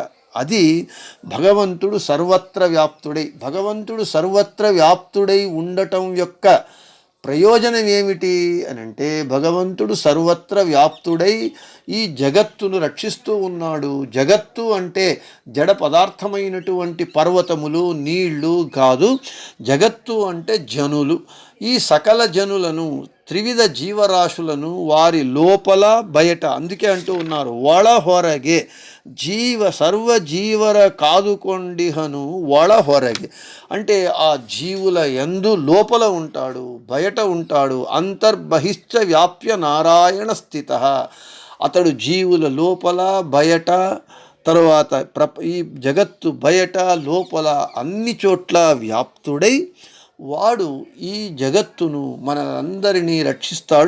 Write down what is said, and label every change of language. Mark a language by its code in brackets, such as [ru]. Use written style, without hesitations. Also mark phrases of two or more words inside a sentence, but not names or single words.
[te] అది భగవంతుడు సర్వత్ర వ్యాప్తుడై, భగవంతుడు సర్వత్ర వ్యాప్తుడై ఉండటం యొక్క ప్రయోజనం ఏమిటి అని అంటే, భగవంతుడు సర్వత్ర వ్యాప్తుడై ఈ జగత్తును రక్షిస్తూ ఉన్నాడు. జగత్తు అంటే జడ పదార్థమైనటువంటి పర్వతములు, నీళ్లు కాదు. జగత్తు అంటే జనులు. ఈ సకల జనులను, త్రివిధ జీవరాశులను వారి లోపల బయట, అందుకే అంటూ ఉన్నారు [kn] ಒಳ ಹೊರಗೆ ಸರ್ವಜೀವರ ಕಾದುಕೊಂಡಿಹನು ಒಳ ಹೊರಗೆ. [te] అంటే ఆ జీవుల యందు లోపల ఉంటాడు, బయట ఉంటాడు. [sa] अन्तर्बहिश्च व्याप्य नारायण स्थित. [te] అతడు జీవుల లోపల బయట, తరువాత ఈ జగత్తు బయట లోపల అన్ని చోట్ల వ్యాప్తుడై వాడు ఈ జగత్తును మనందరినీ రక్షిస్తాడు.